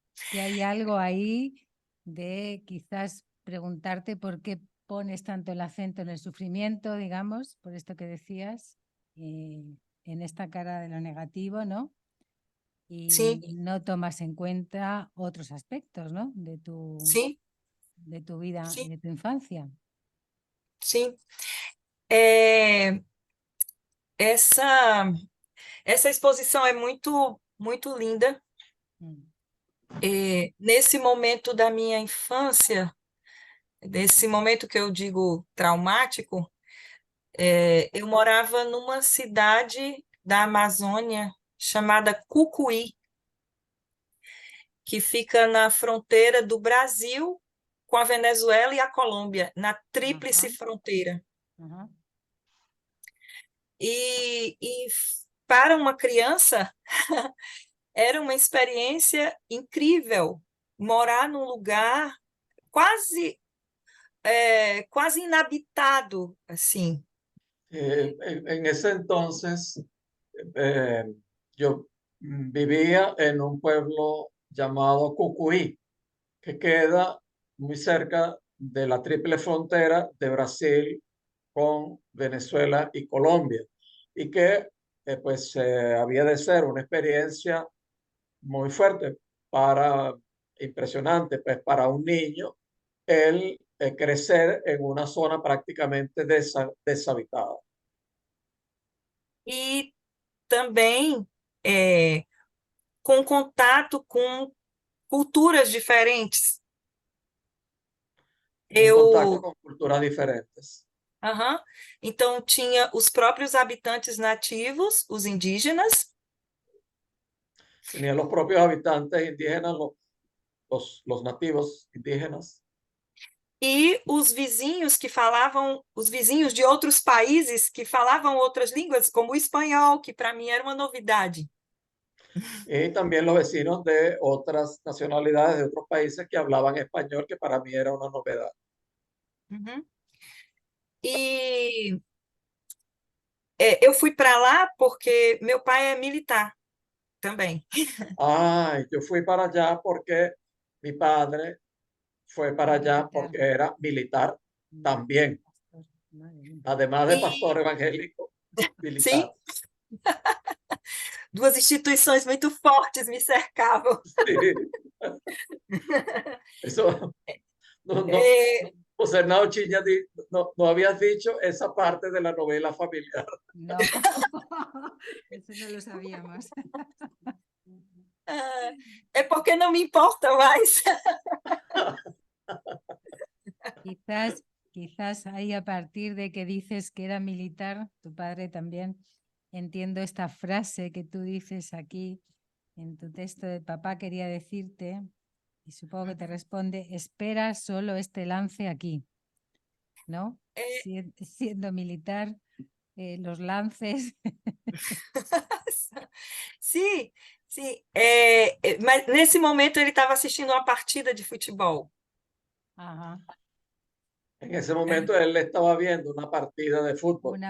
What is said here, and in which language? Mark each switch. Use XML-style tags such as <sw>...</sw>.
<es>que hay algo ahí de quizás preguntarte por qué pones tanto el acento en el sufrimiento, digamos, por esto que decías, en esta cara de lo negativo, ¿no? Y no tomas en cuenta otros aspectos, ¿no? De tu vida y de tu infancia. Sí.</es> <pt>Essa exposição é muito, muito linda. Nesse momento da minha infância, nesse momento que eu digo traumático, eu morava numa cidade da Amazônia chamada Cucuí. que fica na fronteira do Brasil com a Venezuela e a Colômbia, na tríplice fronteira. E para uma criança, era uma experiência incrível morar num lugar quase inabitado, assim.</pt> <es>En ese entonces, yo vivía en un pueblo llamado Cucuí, que queda muy cerca de la triple frontera de Brasil con Venezuela y Colombia, y que pues había de ser una experiencia muy fuerte impresionante, pues para un niño, el crecer en una zona prácticamente deshabitada.</es> <pt>E também com contato com culturas diferentes.</pt> <es>Contacto con culturas diferentes.</es> <pt>Então, tinha os próprios habitantes nativos, os indígenas.</pt> <es>Tenía los propios habitantes indígenas, los nativos indígenas.</es> <pt>E os vizinhos os vizinhos de outros países que falavam outras línguas, como o espanhol, que para mim era uma novidade.</pt> <es>Y también los vecinos de otras nacionalidades, de otros países que hablaban español, que para mí era una novedad.</es> <pt>E eu fui para lá porque meu pai é militar também.</pt> <es>Yo fui para allá porque mi padre fue para allá porque era militar también, además de pastor evangélico, militar.</es> <pt>Sim. Duas instituições muito fortes me cercavam.</pt> <es>Sí. Eso, José Nao Chiña, no habías dicho esa parte de la novela familiar. No, eso no lo sabíamos.</es> <pt>É porque não me importa mais.</pt> <es>Quizás ahí, a partir de que dices que era militar, tu padre también, entiendo esta frase que tú dices aquí en tu texto de papá quería decirte, y supongo que te responde, espera solo este lance aquí, ¿no? Siendo militar, los lances.</es> <pt>Sim, sim. Mas nesse momento ele estava assistindo uma partida de futebol.</pt> <es>En ese momento él estaba viendo una partida de fútbol.</es>